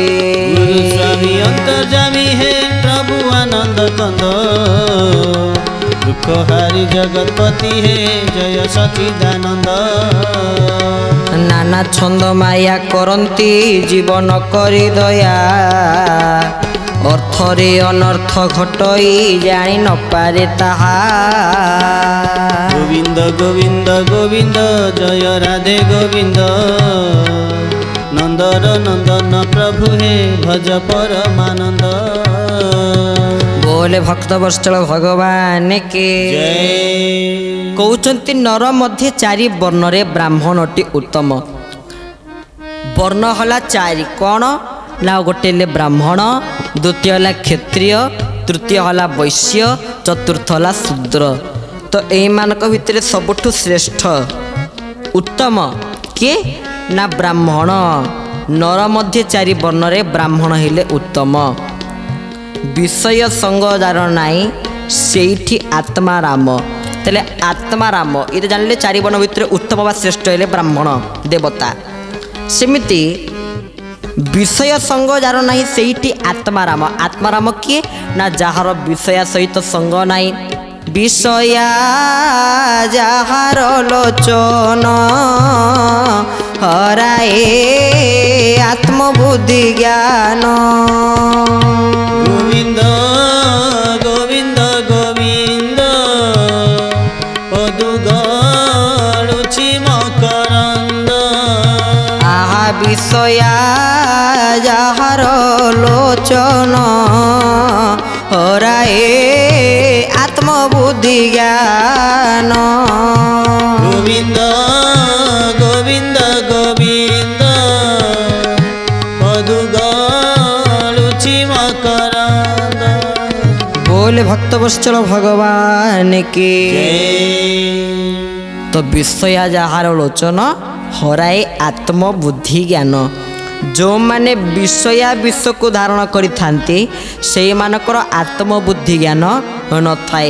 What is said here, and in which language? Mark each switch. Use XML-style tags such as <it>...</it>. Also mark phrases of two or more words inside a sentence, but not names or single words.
<or>ଗୁରୁ ସ୍ୱାମୀ ଅନ୍ତର୍ଜାମୀ ହେ ପ୍ରଭୁ ଆନନ୍ଦ କନ୍ଦ ଦୁଖ ହାରୀ ଜଗତପତି ହେ ଜୟ ସଚିଦାନନ୍ଦ ନାନା ଛନ୍ଦ ମାୟା କରନ୍ତି ଜୀବନ କରି ଦୟା ଅର୍ଥରେ ଅନର୍ଥ ଘଟଇ ଜାଣି ନ ପାରେ ତାହା ଗୋବିନ୍ଦ ଗୋବିନ୍ଦ ଗୋବିନ୍ଦ ଜୟ ରାଧେ ଗୋବିନ୍ଦ ନନ୍ଦର ନନ୍ଦନ ପ୍ରଭୁ ହେ ଭଜ ପରମାନନ୍ଦ ବୋଲେ ଭକ୍ତ ବତ୍ସଳ ଭଗବାନ କେ जय କହତେ ନର ମଧ୍ୟ 4 ବର୍ଣ୍ଣ ରେ ବ୍ରାହ୍ମଣଟି ଉତ୍ତମ ବର୍ଣ୍ଣ ହେଲା 4 କଉଣ ନା ଗୋଟେ ଲେ ବ୍ରାହ୍ମଣ ଦ୍ୱିତୀୟ ହେଲା କ୍ଷତ୍ରିୟ ତୃତୀୟ ହେଲା ବୈଶ୍ୟ ଚତୁର୍ଥ ହେଲା ଶୂଦ୍ର ତ ଏହି ମାନଙ୍କ ଭିତର ସବୁଠୁ ଶ୍ରେଷ୍ଠ ଉତ୍ତମ କିଏ ନା ବ୍ରାହ୍ମଣ ନର ମଧ୍ୟ 4 ବର୍ଣ୍ଣ ରେ ବ୍ରାହ୍ମଣ ହେଲେ ଉତ୍ତମ ବିଷୟ ସଙ୍ଗ ଯାର ନାହିଁ ସେଠି ଆତ୍ମାରାମ ତେଲେ ଆତ୍ମାରାମ ଯେ ଜାଣିଲେ 4 ବର୍ଣ୍ଣ ଭିତର ଉତ୍ତମ ବା ଶ୍ରେଷ୍ଠ ହେଲେ ବ୍ରାହ୍ମଣ ଦେବତା ସେମିତି ବିଷୟ ସଙ୍ଗ ଯାର ନାହିଁ ସେଠି ଆତ୍ମାରାମ ଆତ୍ମାରାମ କିଏ ନା ଯାର ବିଷୟ ସହିତ ସଙ୍ଗ ନାହିଁ ବିଷୟା ଯାର ଲୋଚନ ହରା ହରାଏ ଆତ୍ମବୁଦ୍ଧି ଜ୍ଞାନ। ଗୋବିନ୍ଦ ଗୋବିନ୍ଦ ଗୋବିନ୍ଦ ପଦୁ ଗଳୁଛି ମକରନ୍ଦ। ଆହା ବିଷୟା ଯାହାର ଲୋଚନ ହରାଏ ଆତ୍ମବୁଦ୍ଧି ଜ୍ଞାନ। ଗୋବିନ୍ଦ ଗୋବିନ୍ଦ ଗୋବିନ୍ଦ ପଦୁ ଗଳୁଛି ମକରନ୍ଦ। ବୋଲେ ଭକ୍ତ ବତ୍ସଳ ଭଗବାନ କେ। ତ ବିଷୟା ଯାର ଲୋଚନ ହରାଏ ଆତ୍ମବୁଦ୍ଧି ଜ୍ଞାନ। ଯେ ମାନେ ବିଷୟା ବିଶ୍ୱ କୁ ଧାରଣ କରିଥାନ୍ତି ସେ ମାନଙ୍କର ଆତ୍ମବୁଦ୍ଧି ଜ୍ଞାନ ନ ଥାଏ।</or>